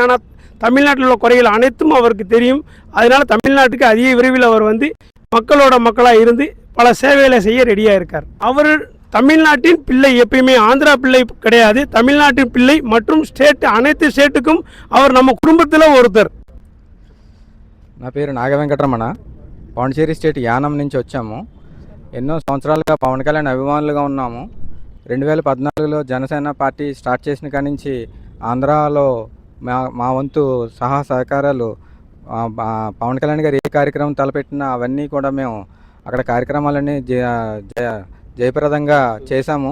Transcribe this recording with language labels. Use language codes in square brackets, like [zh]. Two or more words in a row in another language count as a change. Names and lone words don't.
[ta] ஆனால் தமிழ்நாட்டில் உள்ள குறைகள் அனைத்தும் அவருக்கு தெரியும். அதனால் தமிழ்நாட்டுக்கு அதிக விரைவில் அவர் வந்து மக்களோட மக்களாக இருந்து பல சேவைகளை செய்ய ரெடியாக இருக்கார். அவர் தமிழ்நாட்டின் பிள்ளை, எப்பயுமே ஆந்திரா பிள்ளை கிடையாது, தமிழ்நாட்டின் பிள்ளை. மற்றும் ஸ்டேட் அனைத்து ஸ்டேட்டுக்கும் அவர் நம்ம குடும்பத்தில் ஒருத்தர். [te] నా పేరు నాగవెంకటరమణ. పాండిచేరి స్టేట్ యానం నుంచి వచ్చాము. ఎన్నో సంవత్సరాలుగా పవన్ కళ్యాణ్ అభిమానులుగా ఉన్నాము. 2014లో జనసేన పార్టీ స్టార్ట్ చేసిన కాడి నుంచి ఆంధ్రాలో మా వంతు సహకారాలు పవన్ కళ్యాణ్ గారు ఏ కార్యక్రమం తలపెట్టినా అవన్నీ కూడా మేము అక్కడ కార్యక్రమాలన్నీ జయప్రదంగా చేశాము.